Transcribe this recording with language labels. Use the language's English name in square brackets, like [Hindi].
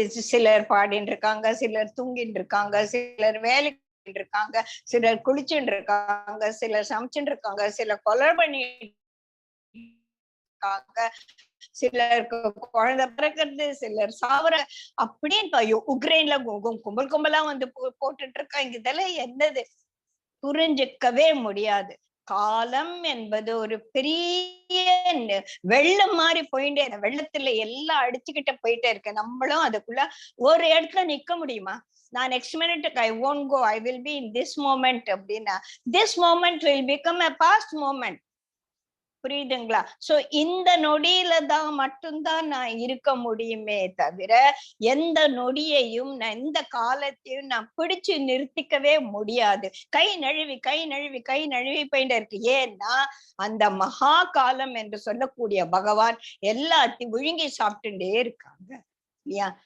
[Tamil] சிலர் பாடின்னு இருக்காங்க, சிலர் தூங்கிட்டு இருக்காங்க, சிலர் வேலைக்கு இருக்காங்க, சிலர் குளிச்சுட்டு இருக்காங்க, சிலர் சமைச்சுட்டு இருக்காங்க, சிலர் கொலை பண்ணிட்டு இருக்காங்க, சிலருக்கு குழந்தை பிறக்கிறது, சிலர் சாவர அப்படின்னு உக்ரைன்ல கும்பல் கும்பலா வந்து போட்டுட்டு இருக்காங்க. இதெல்லாம் என்னது புரிஞ்சுக்கவே முடியாது. காலம் என்பது ஒரு பெரிய வெள்ளம் மாதிரி போயிட்டே, வெள்ளத்துல எல்லாம் அடிச்சுக்கிட்ட போயிட்டே இருக்கு. நம்மளும் அதுக்குள்ள ஒரு இடத்துல நிக்க முடியுமா? நான் [English] next மினிட்டுக்கு I won't go, I will be in this moment [Tamil] அப்படின்னா [English] this moment will become a past moment. [Tamil] புரியுதுங்களா? சோ இந்த நொடியில தான் மட்டும்தான் நான் இருக்க முடியுமே தவிர எந்த நொடியையும் எந்த காலத்தையும் நான் பிடிச்சு நிறுத்திக்கவே முடியாது. கை நழுவி கை நழுவி கை நழுவி போயிட்டு இருக்கு. ஏன்னா அந்த மகா காலம் என்று சொல்லக்கூடிய பகவான் எல்லாத்தையும் விழுங்கி சாப்பிட்டுட்டே இருக்காங்க இல்லையா?